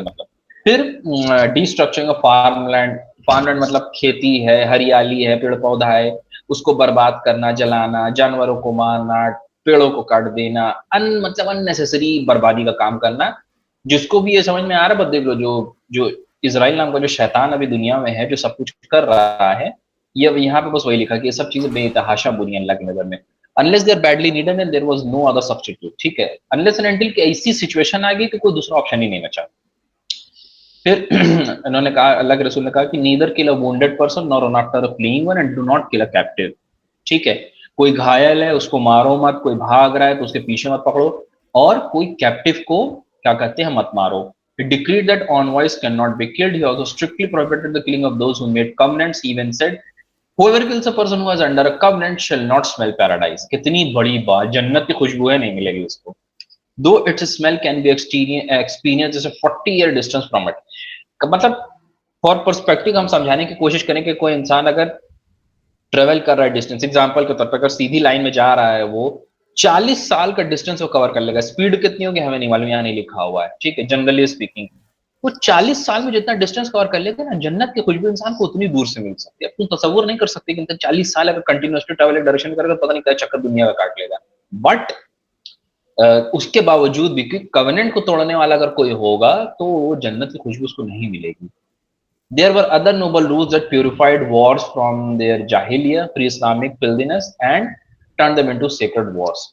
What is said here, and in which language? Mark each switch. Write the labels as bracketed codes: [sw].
[ur] مطلب پھر ڈیسٹرکچرنگ of form land. Form land مطلب کھیتی ہے، ہریالی ہے، پیڑ پودا ہے، اس کو برباد کرنا، جلانا، جانوروں کو مارنا، پیڑوں کو کاٹ دینا، مطلب ان نیسیسری بربادی کا کام کرنا. جس کو بھی یہ سمجھ میں آ رہا ہے، دیکھ لو جو اسرائیل نام کا جو شیطان ابھی دنیا میں ہے، جو سب کچھ کر رہا ہے، یہ یہاں پہ بس وہی لکھا کہ یہ سب چیزیں بے تحاشا بری ہیں اللہ کی نظر میں. [en] unless they are badly needed and there was no other substitute. [ur] ٹھیک ہے. [en] unless and until [ur] کہ ایسی سچویشن آ گئی کہ کوئی دوسرا آپشن ہی نہیں بچا. پھر انہوں نے کہا، اللہ کے رسول نے کہا کہ [en] neither kill a wounded person nor run after a fleeing one and do not kill a captive. [ur] ٹھیک ہے. کوئی گھائل ہے اس کو مارو مت، کوئی بھاگ رہا ہے تو اس کے پیچھے مت پکڑو، اور کوئی کیپٹیو کو کیا کہتے ہیں مت مارو. [en] He decreed that envoys cannot be killed. He also strictly prohibited the killing of those who made covenants. He even said, whoever kills a person who is under a covenant shall not smell paradise. [ur] کتنی بڑی بات، جنت کی خوشبو ہے نہیں ملے گی اس کو. [en] Though its smell can be experienced as a 40-year distance from it. [ur] مطلب فور پرسپیکٹو ہم سمجھانے کی کوشش کریں کہ کوئی انسان اگر ٹریول کر رہا ہے ڈسٹینس، ایگزامپل کے طور پر اگر سیدھی لائن میں جا رہا ہے، وہ 40 سال کا ڈسٹینس وہ کور کر لے گا. اسپیڈ کتنی ہوگی ہمیں نہیں معلوم، یہاں نہیں لکھا ہوا ہے. ٹھیک ہے. جنرلی اسپیکنگ وہ 40 سال میں جتنا ڈسٹینس کور کر لے گا نا، جنت کی خوشبو انسان کو اتنی دور سے مل سکتی ہے. اب تم تصور نہیں کر سکتے کہ انسان 40 سال اگر کنٹینیوسلی ٹریول ڈائریکشن کرے گا، پتہ نہیں کیا چکر دنیا کا کاٹ لے گا. بٹ اس کے باوجود بھی کووننٹ کو توڑنے والا اگر کوئی ہوگا تو وہ جنت کی خوشبو اس کو نہیں ملے گی. [en] There were other noble rules that purified wars from their jahiliya, pre-Islamic filthiness and turned them into sacred wars.